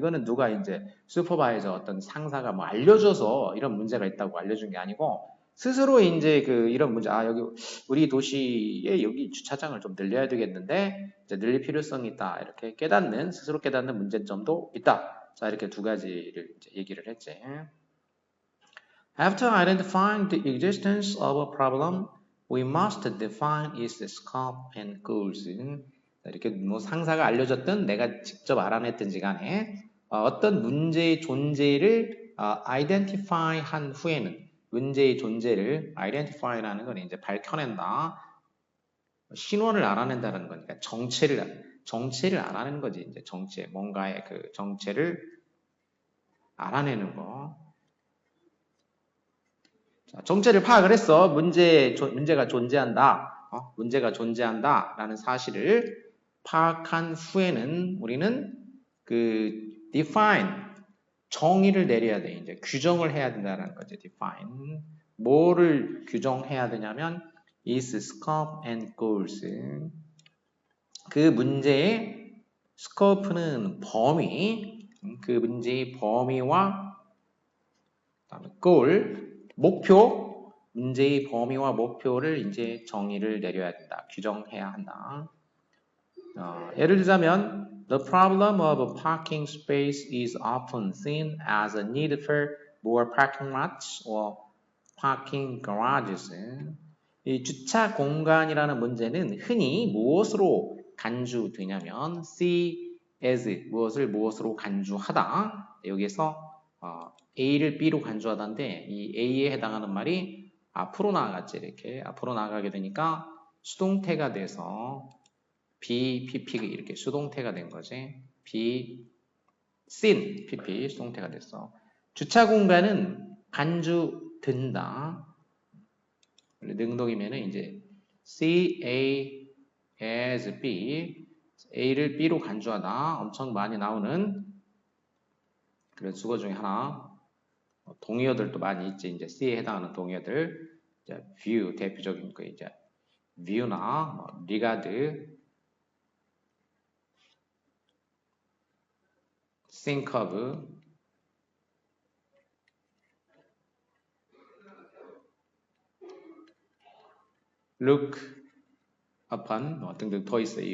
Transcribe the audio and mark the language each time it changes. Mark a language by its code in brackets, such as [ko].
[ko] 이거는 누가 이제 슈퍼바이저 어떤 상사가 뭐 알려줘서 이런 문제가 있다고 알려준 게 아니고 스스로 이제 그 이런 문제, 여기 우리 도시에 여기 주차장을 좀 늘려야 되겠는데 이제 늘릴 필요성이 있다. 이렇게 스스로 깨닫는 문제점도 있다. 자, 이렇게 두 가지를 이제 얘기를 했지. [en] After identifying the existence of a problem, we must define its scope and goals. [ko] 이렇게 뭐 상사가 알려줬든 내가 직접 알아냈든지 간에 어떤 문제의 존재를 identify 한 후에는 문제의 존재를 identify라는 건 이제 밝혀낸다. 신원을 알아낸다는 거니까 정체를 알아내는 거지. 이제 정체, 뭔가의 그 정체를 알아내는 거. 자, 정체를 파악을 했어. 문제가 존재한다. 문제가 존재한다라는 사실을 파악한 후에는 우리는 그 define, 정의를 내려야 돼. 이제 규정을 해야 된다는 거지. [en] define. [ko] 뭐를 규정해야 되냐면 [en] is scope and goals. [ko] 그 문제의 scope는 범위, 그 문제의 범위와 그다음에 goal, 목표, 문제의 범위와 목표를 이제 정의를 내려야 된다. 규정해야 한다. 예를 들자면 [en] The problem of parking space is often seen as a need for more parking lots or parking garages. [ko] 이 주차 공간이라는 문제는 흔히 무엇으로 간주되냐면 see as 무엇으로 간주하다. 여기서 A를 B로 간주하다인데 이 A에 해당하는 말이 앞으로 나아갔지. 이렇게 앞으로 나가게 되니까 수동태가 돼서 B, PP 이렇게 수동태가 된 거지. B, seen, PP 수동태가 됐어. 주차 공간은 간주된다. 능동이면은 이제 C, A, as B, A를 B로 간주하다. 엄청 많이 나오는 그런 수거 중에 하나. 동의어들도 많이 있지. 이제 C에 해당하는 동의어들. 이제 view 대표적인 거 이제 view나 regard, think of, look upon 등등 더 있어요.